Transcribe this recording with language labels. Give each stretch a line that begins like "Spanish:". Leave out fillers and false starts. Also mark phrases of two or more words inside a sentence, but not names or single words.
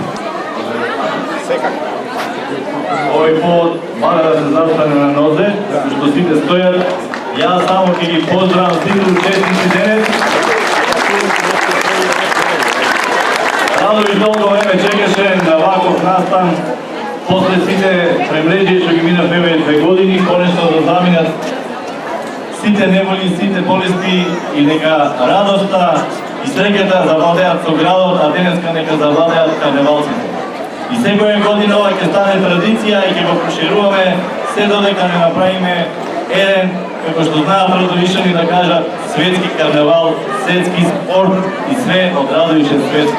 Macedonian: Овај повод мора да се застане на нозе, што свите стојат. Ја само ќе ги поздравим свите учесници денес. Радовиш долго време чекаше на оваков настан. После сите премрежи што ги минавме 2 години, конечно да заминат сите неволи, сите болести и нека радоста и среќата завладеат со градот, а денеска нека завладеат карневалците. И секоја година ова ќе стане традиција и ќе го прошируваме се додека не направиме еден, како што знаат Радовишани да кажат, светски карневал, светски спорт и све од Радовише светско.